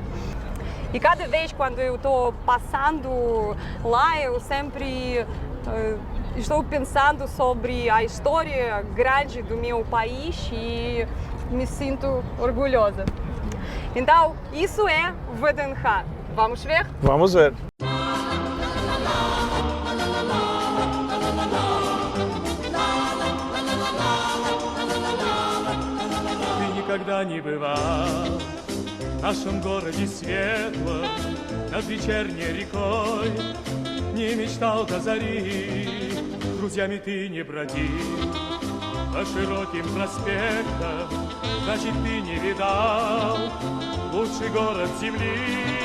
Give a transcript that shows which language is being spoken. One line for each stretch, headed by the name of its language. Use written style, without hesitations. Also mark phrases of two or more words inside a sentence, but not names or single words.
Portuguese: E cada vez quando eu estou passando lá, eu sempre estou pensando sobre a história grande do meu país e me sinto orgulhosa. Então, isso é o VDNH. Vamos ver? Vamos ver.
Russian: Никогда не бывал в нашем городе светлом над вечерней рекой, не мечтал до зари, друзьями ты не бродил по широким проспектам, значит ты не видал лучший город земли.